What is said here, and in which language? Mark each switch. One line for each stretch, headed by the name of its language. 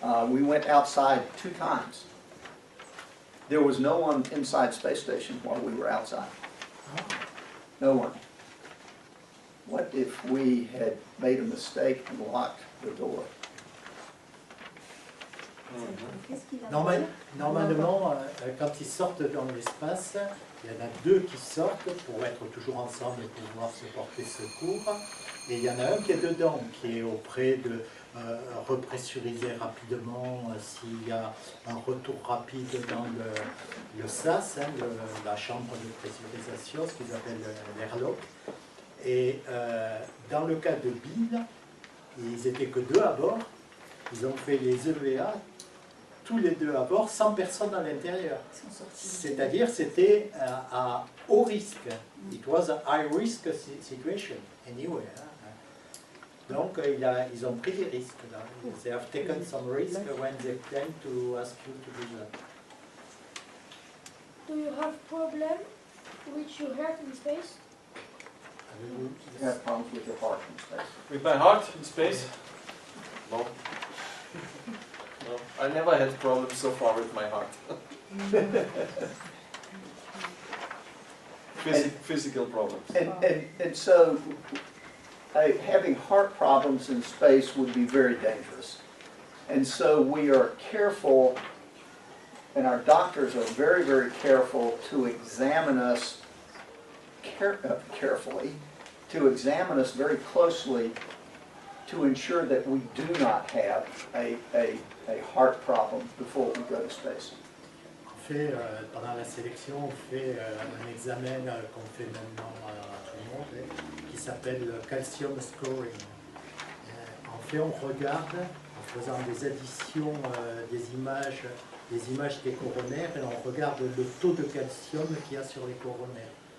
English: We went outside 2 times. There was no one inside space station while we were outside. No one. What if we had made a mistake and locked the door?
French: Qu'est-ce qu'il a Normalement, quand ils sortent dans l'espace, il y en a 2 qui sortent pour être toujours ensemble et pouvoir se porter secours. Et il y en a un qui est dedans, qui est auprès de repressuriser rapidement s'il y a un retour rapide dans le SAS, hein, la chambre de pressurisation, ce qu'ils appellent l'airlock. Et dans le cas de Bill, ils n'étaient que 2 à bord. Ils ont fait les EVA, tous les 2 à bord, sans personne à l'intérieur. C'est-à-dire c'était à haut risque.
English: It was a high risk situation anyway.
French: Hein. Donc ils ont pris des risques. Là.
English: They have taken some risk when they came to ask you to do that. Do you have problem with your heart in space? You have problems with your heart in space? With my heart in space? No. No, I never had problems so far with my heart. Physical problems. And so having heart problems in space would be very dangerous. And so we are careful, and our doctors are very, very careful to examine us carefully, to examine us very closely to ensure that we do not have a heart problem before we go to space.
French: Pendant la sélection, on fait un examen qu'on fait maintenant à tout le monde, qui s'appelle le calcium scoring. En fait, on regarde, en faisant des additions des images des coronaires, et on regarde le taux de calcium qu'il y a sur les coronaires.